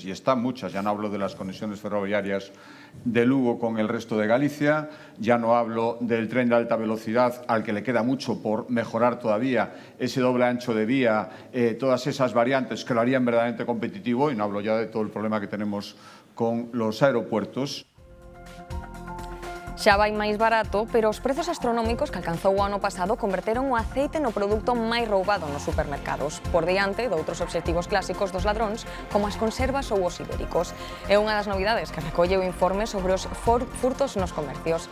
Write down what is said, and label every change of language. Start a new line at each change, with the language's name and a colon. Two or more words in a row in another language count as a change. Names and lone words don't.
Spanish: Y están muchas, ya no hablo de las conexiones ferroviarias de Lugo con el resto de Galicia, ya no hablo del tren de alta velocidad al que le queda mucho por mejorar todavía, ese doble ancho de vía, todas esas variantes que lo harían verdaderamente competitivo, y no hablo ya de todo el problema que tenemos con los aeropuertos.
Galician: Xa vai máis barato, pero os prezos astronómicos que alcanzou o ano pasado converteron o aceite no produto máis roubado nos supermercados, por diante de outros obxectivos clásicos dos ladróns, como as conservas ou os ibéricos. É unha das novidades que recolle o informe sobre os furtos nos comercios.